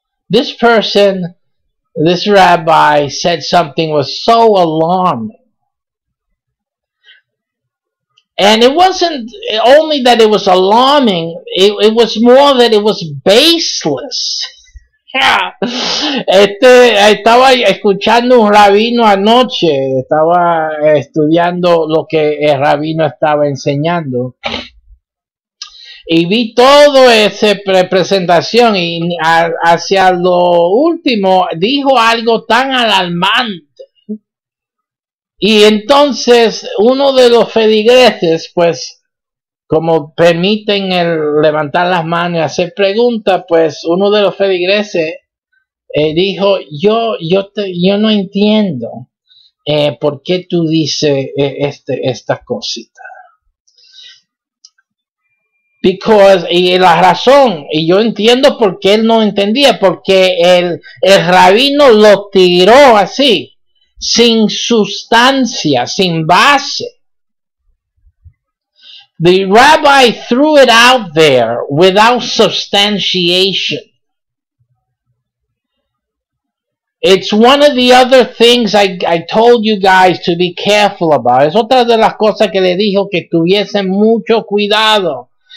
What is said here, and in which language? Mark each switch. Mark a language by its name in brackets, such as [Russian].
[English] This person, this rabbi, said something was so alarming. And it wasn't only that it was alarming, it was more that it was baseless. [Spanish] Estaba escuchando un rabino anoche, estaba estudiando lo que el rabino estaba enseñando. Y vi toda esa presentación y hacia lo último dijo algo tan alarmante. Y entonces uno de los feligreses, pues, como permiten el levantar las manos y hacer preguntas, pues uno de los feligreses dijo, yo no entiendo por qué tú dices esta cosita. Y la razón, y yo entiendo por qué él no entendía, porque el rabino lo tiró así, sin sustancia, sin base. [English] The rabbi threw it out there without substantiation. It's one of the other things I told you guys to be careful about. [Spanish] Es otra de las cosas que le dijo que tuviesen mucho cuidado.